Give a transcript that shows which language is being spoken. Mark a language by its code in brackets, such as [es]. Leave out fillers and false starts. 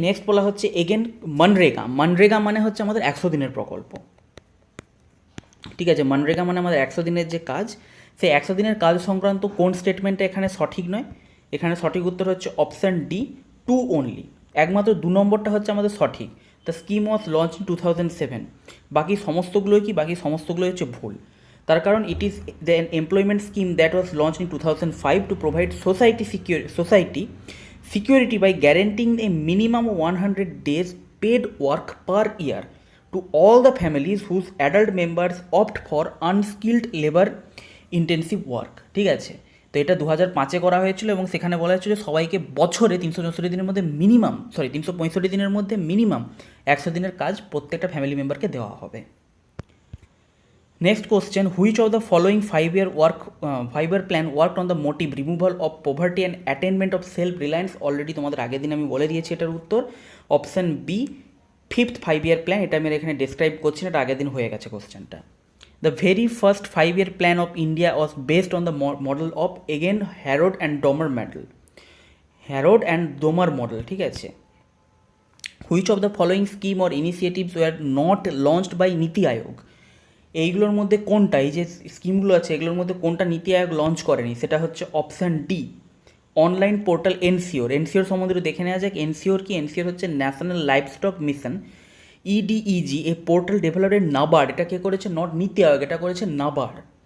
[bn] Next বলা হচ্ছে again MNREGA. MNREGA মানে হচ্ছে আমাদের 100 দিনের প্রকল্প। ঠিক আছে, মনরেগা মানে আমাদের 100 দিনের যে কাজ, সেই 100 দিনের কাজ সংক্রান্ত কোন স্টেটমেন্টটা এখানে সঠিক নয়? এখানে সঠিক উত্তর হচ্ছে অপশান ডি, 2 অনলি। একমাত্র 2 নম্বরটা হচ্ছে আমাদের সঠিক। [en] The scheme was launch in 2007। [bn] বাকি সমস্তগুলোই কি? বাকি সমস্তগুলোই হচ্ছে ভুল। তার কারণ [en] It is the employment scheme that was launch in 2005 to provide society security by guaranteeing a minimum of 100 days paid work per year to all the families whose adult members opt for unskilled labor intensive work। [bn] ঠিক আছে, তো এটা 2005-এ করা হয়েছিল, এবং সেখানে বলা হয়েছিল সবাইকে বছরে 364 দিনের মধ্যে 365 দিনের মধ্যে মিনিমাম 100 দিনের কাজ প্রত্যেকটা ফ্যামিলি মেম্বারকে দেওয়া হবে। [en] Next question, which of the following 5-year plan worked on the motive removal of poverty and attainment of self-reliance? [bn] Already তোমাদের আগের দিন আমি বলে দিয়েছি এটার উত্তর option B, fifth 5-year plan. এটা আমি এখানে ডিসক্রাইব করছি না, এটা আগের দিন হয়ে গেছে কোশ্চেনটা। [en] The very first 5-year plan of India was based on the model of again Harrod and Domar model, Harrod and Domar model, [bn] ঠিক আছে। [en] Which of the following scheme or initiatives were not launched by Niti Aayog? [bn] এইগুলোর মধ্যে কোনটা, এই যে স্কিমগুলো আছে এগুলোর মধ্যে কোনটা নীতি আয়োগ লঞ্চ করেনি? সেটা হচ্ছে option D, online portal ensure. Ensure সম্বন্ধে দেখে নেওয়া যাক। এনসিওর কি? এনসিওর হচ্ছে ন্যাশনাল লাইভস্টক মিশন, ইডিইজি। এই পোর্টাল ডেভেলপের নাবার্ড, এটা কে করেছে? নট নীতি আয়োগ, এটা করেছে নাবার্ড।